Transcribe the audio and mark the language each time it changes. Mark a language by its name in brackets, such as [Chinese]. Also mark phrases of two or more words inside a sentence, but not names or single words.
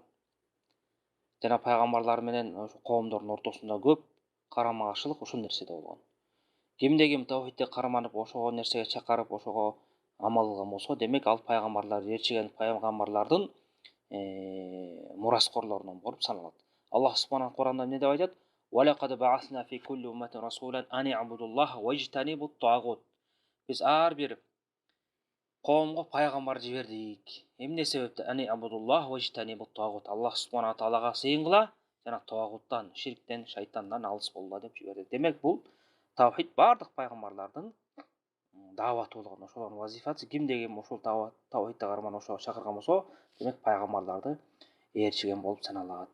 [Kyrgyz] Жана пайгамбарлар менен ошо коомдордун ортосунда көп карама каршылык ушул нерседе болгон. Кимде ким таухидке карманып, ошого нерсеге чакырып, ошого амал кылган болсо, демек ал пайгамбарлар, ээрчиген пайгамбарлардын мураскорлорунан болуп саналат. [Arabic] الله سبحانه [Kyrgyz] Куранда эмне деп айтат? [Arabic] وَلَقَدْ بَعَثْنَا فِي كُلِّ أُمَّةٍ رَسُولًا أَنِ اعْبُدُوا اللَّهَ وَاجْتَنِبُوا الطَّاغُوتَ. [Kyrgyz] Биз ар бир коомго пайгамбар жибердик. Эмне себептен? [Arabic] أَنِ اعْبُدُوا اللَّهَ وَاجْتَنِبُوا الطَّاغُوتَ. الله سبحانه [Kyrgyz] таалага сыйынгыла жана тагуттан, ширктен, шайтандан алыс болгула деп жиберди. Демек бул таухид бардык пайгамбарлардын дааваты болгон, ошолордун вазифасы. Кимде ким ошол таухидти карманып ошого чакырган болсо, демек пайгамбарларды ээрчиген болуп саналат.